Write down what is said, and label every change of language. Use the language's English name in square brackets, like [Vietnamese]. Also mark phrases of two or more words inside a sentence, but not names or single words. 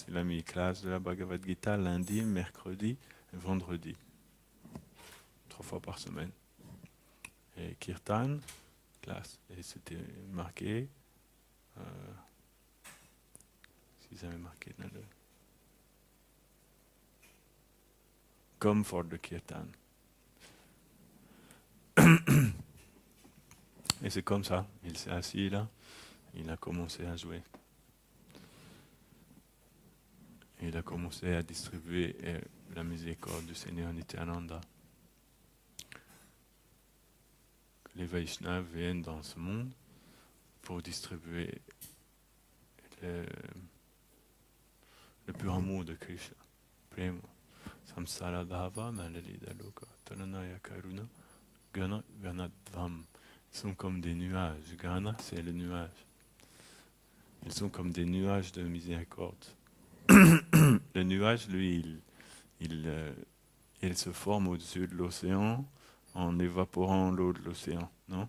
[French] Il a mis classe de la Bhagavad Gita lundi, mercredi et vendredi. 3 fois par semaine. Et kirtan, classe. Et c'était marqué, s'ils avaient marqué dans le... Comme [English] for the kirtan. [French] Et c'est comme ça, il s'est assis là, il a commencé à jouer. Il a commencé à distribuer la miséricorde du Seigneur Nityananda. Les Vaishnavas viennent dans ce monde pour distribuer le pur amour de Krishna. Prema. [Sanskrit] संसार दाव मलालीढ लोक तारणाय करुण घन घनत्वम्. [French] Ils sont comme des nuages. Gana, c'est le nuage. Ils sont comme des nuages de miséricorde. Le nuage, lui, il se forme au-dessus de l'océan en évaporant l'eau de l'océan, non?